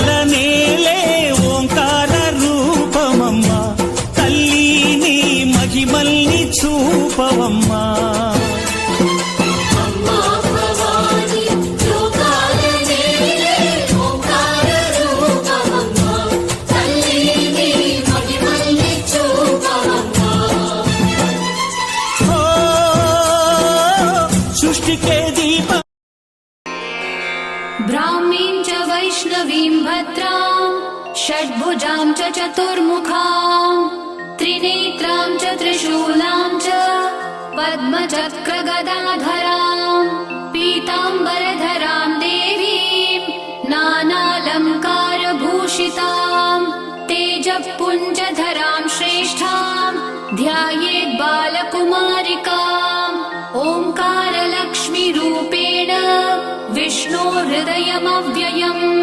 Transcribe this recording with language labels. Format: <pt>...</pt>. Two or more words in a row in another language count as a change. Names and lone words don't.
<te>నేలే ఓంకార రూపమమ్మా తల్లిని మహిమల్ని చూపవమ్మా ఓ, సృష్టికే దీప</te> <sa>ब्राह्मीं च वैष्णवीं भद्रां षड्भुजां च चतुर्मुखां त्रिनेत्रां च त्रिशूलां च पद्मचक्रगदाधरां पीताम्बरधरां देवीं नानालङ्कारभूषितां तेजःपुञ्जधरां श्रेष्ठां ध्यायेत् बालकुमारिकाम् ओङ्कारलक्ष्मीरूपेण विष्णोर्हृदयमव्ययम्</sa>